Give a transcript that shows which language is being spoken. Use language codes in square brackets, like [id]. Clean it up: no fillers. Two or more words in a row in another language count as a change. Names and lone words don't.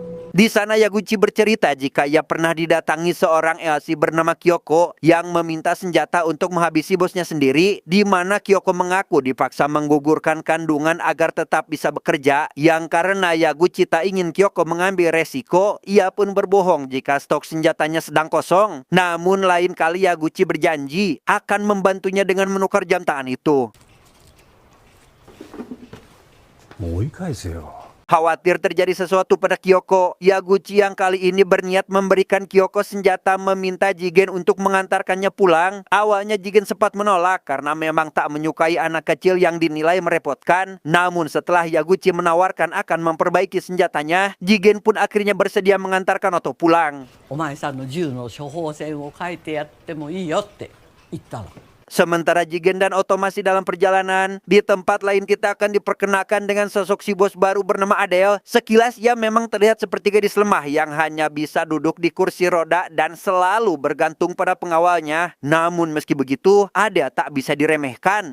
[id] Di sana Yaguchi bercerita jika ia pernah didatangi seorang LC bernama Kyoko yang meminta senjata untuk menghabisi bosnya sendiri, di mana Kyoko mengaku dipaksa menggugurkan kandungan agar tetap bisa bekerja, yang karena Yaguchi tak ingin Kyoko mengambil resiko, ia pun berbohong jika stok senjatanya sedang kosong. Namun lain kali Yaguchi berjanji akan membantunya dengan menukar jam tangan itu. [ja] もう追い返せよ。 [id] Khawatir terjadi sesuatu pada Kyoko, Yaguchi yang kali ini berniat memberikan Kyoko senjata meminta Jigen untuk mengantarkannya pulang. Awalnya Jigen sempat menolak karena memang tak menyukai anak kecil yang dinilai merepotkan. Namun setelah Yaguchi menawarkan akan memperbaiki senjatanya, Jigen pun akhirnya bersedia mengantarkan Oto pulang. [ja] お前さんの銃の処方箋を書いてやってもいいよって言ったの。 [id] Sementara Jigen dan Oto masih dalam perjalanan, di tempat lain kita akan diperkenalkan dengan sosok si bos baru bernama Adele. Sekilas ia memang terlihat seperti gadis lemah yang hanya bisa duduk di kursi roda dan selalu bergantung pada pengawalnya. Namun meski begitu, Adele tak bisa diremehkan.